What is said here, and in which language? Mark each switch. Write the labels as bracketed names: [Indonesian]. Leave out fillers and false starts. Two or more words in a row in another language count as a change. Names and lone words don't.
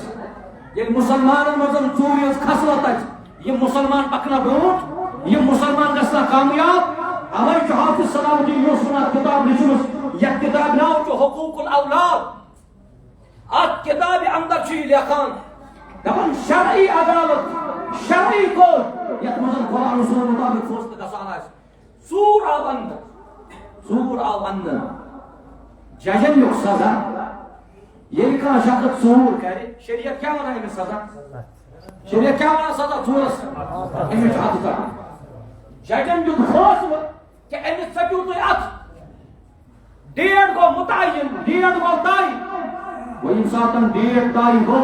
[Kashmiri] ییٚلہِ مسلمانن منٛز ژوٗرِ ہٕنٛز خصلت آسہِ یِم مسلمان پکنا برونٛٹھ یِم مسلمان گژھنا کامیاب اوے چھُ حافظ صلاح الدین یوسفن اکھ کتاب لیٖچھمٕژ یتھ کتابہِ ناو چھُ حقوق الاولاد اتھ کتابہِ اندر چھُ یہِ لیکھان دپان شرعی عدالت شرعی کورٹ یتھ منٛز قرآن رسول مطابق فٲصلہٕ گژھان آسہِ ژوٗر آو اندر ججن لیوٚکھ سزا ییٚلہِ کانٛہہ شخص ژوٗر کرِ شریعت کیٛاہ ونان أمِس سزا شریعت کیٛاہ ونان سزا ژوٗرس أمِس چھُ اَتھٕ ژٹُن ججن دیُت فٲصلہٕ کہ أمِس ژٔٹِو تُہۍ اَتھٕ ڈیٹ گوٚو مُتعین ڈیٹ گوٚو طے وۄنۍ ییٚمہِ ساتہٕ ڈیٹ طے